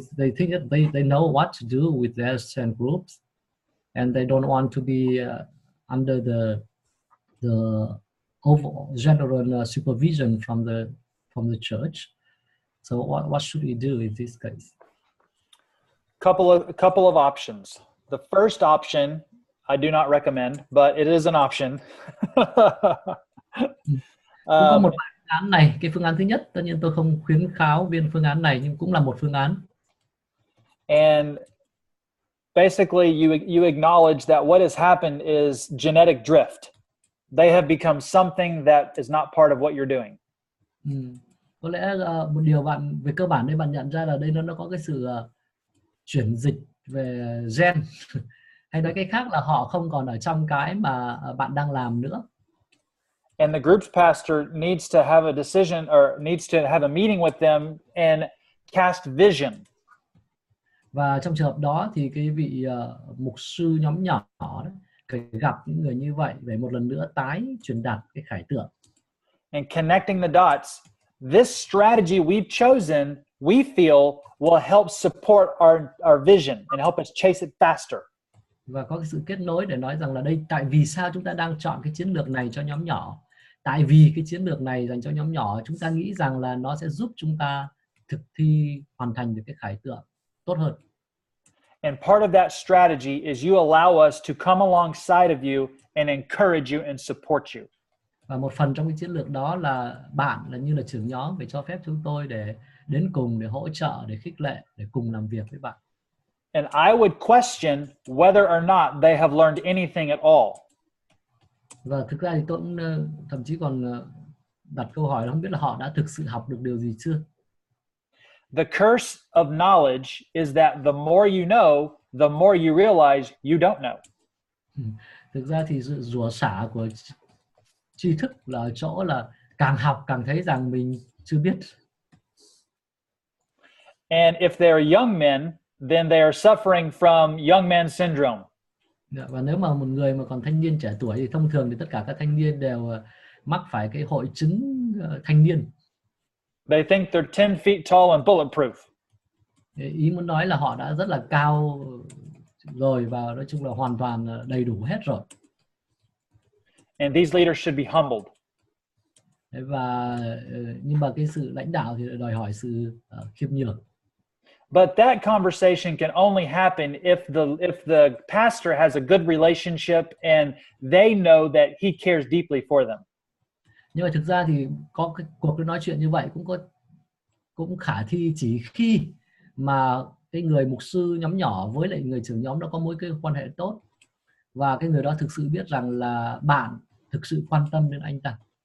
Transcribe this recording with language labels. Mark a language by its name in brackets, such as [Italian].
[English] They think that they know what to do with their cell groups, and they don't want to be under the overall general supervision from the church. So what should we do in this case? A couple of options. The first option I do not recommend, but it is an option. [Vietnamese] Có một phương án này. Cái phương án thứ nhất, tất nhiên tôi không khuyến kháo viên phương án này, nhưng cũng là một phương án. [English] And basically, you acknowledge that what has happened is genetic drift. They have become something that is not part of what you're doing. [Vietnamese] Có lẽ một điều về cơ bản đây bạn nhận ra là đây nó có cái sự chuyển dịch về gen, hay nói cách khác là họ không còn ở trong cái mà bạn đang làm nữa. [English] And the group's pastor needs to have a decision, or needs to have a meeting with them and cast vision. [Vietnamese] Và trong trường hợp đó thì cái vị mục sư nhóm nhỏ đấy phải gặp những người như vậy để một lần nữa tái truyền đạt cái khải tượng. [English] And connecting the dots, this strategy we've chosen, we feel will help support our vision and help us chase it faster. [Vietnamese] Và có cái sự kết nối để nói rằng là đây tại vì sao chúng ta đang chọn cái chiến lược này cho nhóm nhỏ, tại vì cái chiến lược này dành cho nhóm nhỏ, chúng ta nghĩ rằng là nó sẽ giúp chúng ta thực thi hoàn thành được cái khải tượng tốt hơn. [English] And part of that strategy is you allow us to come alongside of you and encourage you and support you. [Vietnamese] Và một phần trong cái chiến lược đó là bạn là như là trưởng nhóm phải cho phép chúng tôi để đến cùng, để hỗ trợ, để khích lệ, để cùng làm việc với bạn. [English] And I would question whether or not they have learned anything at all. [Vietnamese] Và thực ra thì tôi cũng thậm chí còn đặt câu hỏi là không biết là họ đã thực sự học được điều gì chưa. [English] The curse of knowledge is that the more you know, the more you realize you don't know. [Vietnamese] Thực ra thì sự rủa xả của tri thức là ở chỗ là càng học càng thấy rằng mình chưa biết. [English] And if they are young men, then they are suffering from young man syndrome. [Vietnamese] Và nếu mà một người mà còn thanh niên trẻ tuổi thì thông thường thì tất cả các thanh niên đều mắc phải cái hội chứng thanh niên. [English] They think they're 10 feet tall and bulletproof. [Vietnamese] Ý muốn nói là họ đã rất là cao rồi và nói chung là hoàn toàn đầy đủ hết rồi. [English] And these leaders should be humbled. [Vietnamese] Và nhưng mà cái sự lãnh đạo thì đòi hỏi sự khiêm nhường. [English] But that conversation can only happen if the pastor has a good relationship and they know that he cares deeply for them. [Vietnamese] Nhưng mà thực ra thì có cái cuộc nói chuyện như vậy cũng khả thi chỉ khi mà cái người mục sư nhóm nhỏ với lại người trưởng nhóm đó có mối cái quan hệ tốt và cái người đó thực sự biết rằng là bạn thực sự quan tâm đến anh ta.